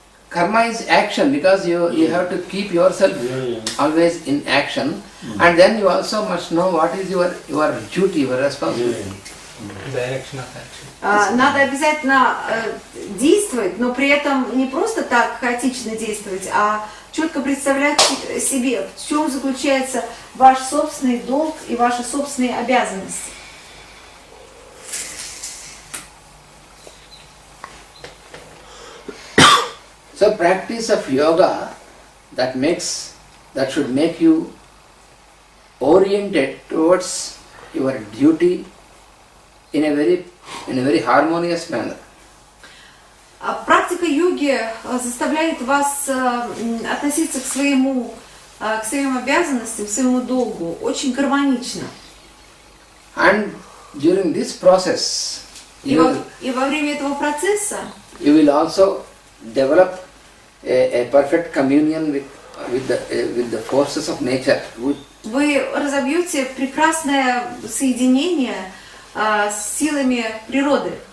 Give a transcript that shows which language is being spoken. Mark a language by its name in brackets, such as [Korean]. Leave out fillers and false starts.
[English] Karma is action because you have to keep yourself always in action, and then you also must know what is your duty, your responsibility. Direction of action. [Russian] Надо обязательно действовать, но при этом не просто так хаотично действовать, а четко представлять себе, в чем заключается ваш собственный долг и ваши собственные обязанности. [English] So practice of yoga that should make you oriented towards your duty in a very harmonious manner. [Russian] Практика йоги заставляет вас относиться к своим обязанностям, к своему долгу очень гармонично. [English] And during this process, [Russian] И во время этого процесса [English] you will also develop a perfect communion with the forces of nature. [Russian] вы разобьете прекрасное соединение с силами природы.